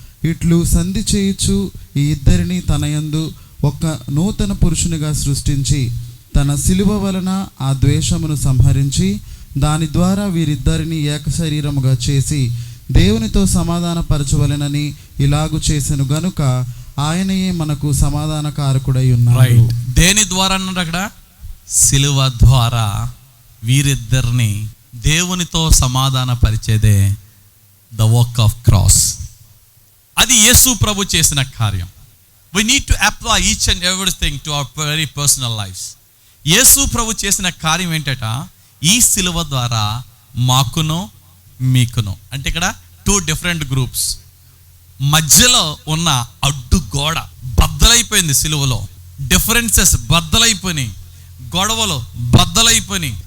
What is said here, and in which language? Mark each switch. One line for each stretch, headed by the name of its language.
Telugu: ఇట్లు సంధి చేయుచు ఈ ఇద్దరిని తన యందు ఒక నూతన పురుషునిగా సృష్టించి తన సిలువ వలన ఆ ద్వేషమును సంహరించి దాని ద్వారా వీరిద్దరిని ఏక శరీరముగా చేసి దేవునితో సమాధానపరచవలెనని ఇలాగు చేసెను గనుక ఆయనయే మనకు సమాధానకారకుడై ఉన్నాడు. దేని ద్వారా అన్నాడు అక్కడ? సిలువ ద్వారా వీరిద్దరిని దేవునితో సమాధాన పరిచేదే
English: The work of cross.
Telugu: అది యేసు ప్రభు చేసిన కార్యం.
English: We need to apply each and everything to our very personal lives.
Telugu: యేసు ప్రభు చేసిన కార్యం ఏంటట? ఈ సిలువ ద్వారా మాకును మీకును, అంటే ఇక్కడ 2 డిఫరెంట్ గ్రూప్స్ మధ్యలో ఉన్న అడ్డు గోడ బద్దలైపోయింది. సిలువలో డిఫరెన్సెస్ బద్దలైపోయినాయి, గొడవలు బద్దలైపోయినాయి.